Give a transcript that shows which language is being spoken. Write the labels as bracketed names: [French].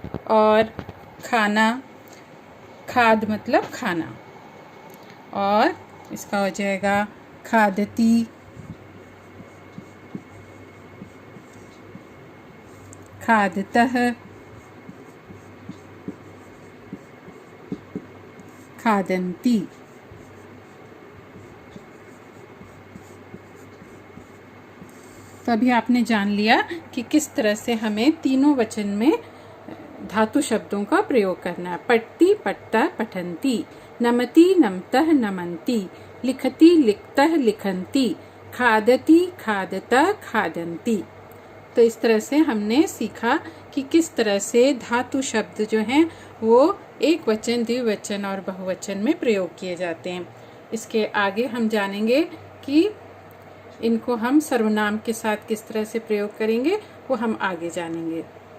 [Hindi] और खाना, खाद मतलब खाना, और इसका हो जाएगा [Sanskrit] खादती, खादतः, खादन्ति। [Hindi] तो अभी आपने जान लिया कि किस तरह से हमें तीनों वचन में धातु शब्दों का प्रयोग करना है। [Sanskrit] पठति पठता पठन्ति, नमति नमतः नमन्ति, लिखति लिखतः लिखन्ति, खादति खादतः खादन्ति। [Hindi] तो इस तरह से हमने सीखा कि किस तरह से धातु शब्द जो हैं वो एक वचन, द्विवचन और बहुवचन में प्रयोग किए जाते हैं। इसके आगे हम जानेंगे कि इनको हम सर्वनाम के साथ किस तरह से प्रयोग करेंगे, वो हम आगे जानेंगे।